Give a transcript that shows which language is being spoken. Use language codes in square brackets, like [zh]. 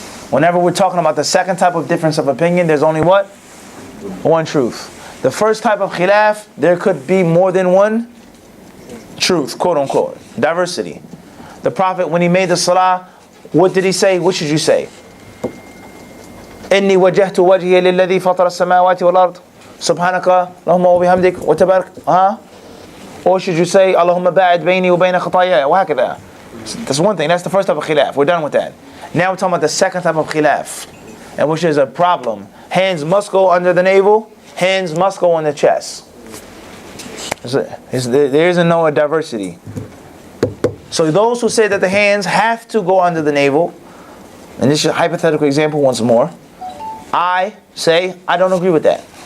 [en] Whenever we're talking about the second type of difference of opinion, there's only what? One truth. The first type of khilaf, there could be more than one truth, quote unquote. Diversity. The Prophet, when he made the salah, what did he say? What should you say? [ar] إني وجهت وجهي للذي فطر السماوات والأرض سبحانك اللهم وبحمدك وتبارك. Or should you say اللهم باعد بيني وبين خطاياي وهكذا. [en] That's one thing. That's the first type of khilaf. We're done with that. Now we're talking about the second type of khilaf, and which is a problem. Hands must go under the navel. Hands must go on the chest. There isn't no diversity. So those who say that the hands have to go under the navel, and this is a hypothetical example once more, I say I don't agree with that.